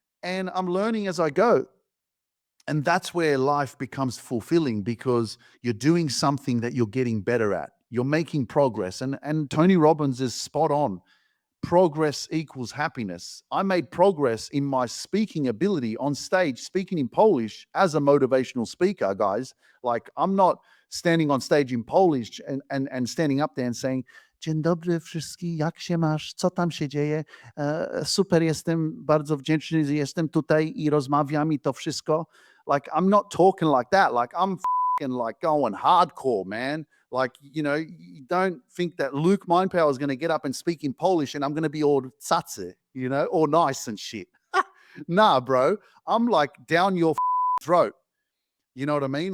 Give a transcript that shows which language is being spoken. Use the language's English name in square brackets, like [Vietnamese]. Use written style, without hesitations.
[English] And I'm learning as I go. And that's where life becomes fulfilling, because you're doing something that you're getting better at, you're making progress. And Tony Robbins is spot on. Progress equals happiness. I made progress in my speaking ability on stage, speaking in Polish as a motivational speaker, guys. Like, I'm not standing on stage in Polish and standing up there and saying, [Polish] Dzień dobry wszystkim, jak się masz, co tam się dzieje, super jestem, bardzo wdzięczny, że jestem tutaj I rozmawiam I to wszystko. [English] Like, I'm not talking like that. Like, I'm like going hardcore, man. Like, you don't think that Luke Mindpower is going to get up and speak in Polish and I'm going to be all tsatsy, all nice and shit. Nah, bro. I'm like down your throat. You know what I mean?